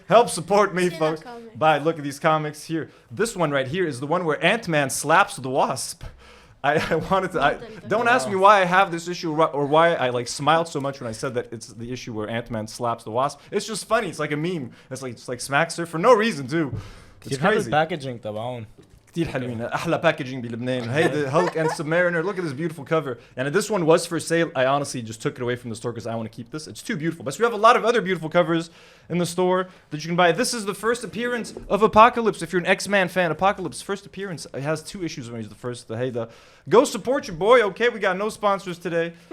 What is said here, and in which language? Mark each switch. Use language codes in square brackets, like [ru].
[en] Help support me, folks. Look at these comics here. This one right here is the one where Ant-Man slaps the Wasp. I wanted to... don't ask me why I have this issue or why I smiled so much when I said that it's the issue where Ant-Man slaps the Wasp. It's just funny. It's like a meme. It's like smacks her for no reason, too. It's crazy. [ar] Packaging تبعون. كتير حلوين احلى packaging بلبنان. [en] Hey, the Hulk and Submariner, look at this beautiful cover. And this one was for sale. I honestly just took it away from the store because I want to keep this. It's too beautiful. But we have a lot of other beautiful covers in the store that you can buy. This is the first appearance of Apocalypse. If you're an X-Man fan, Apocalypse first appearance. It has 2 issues when he's the first. Go support your boy. Okay, we got no sponsors today.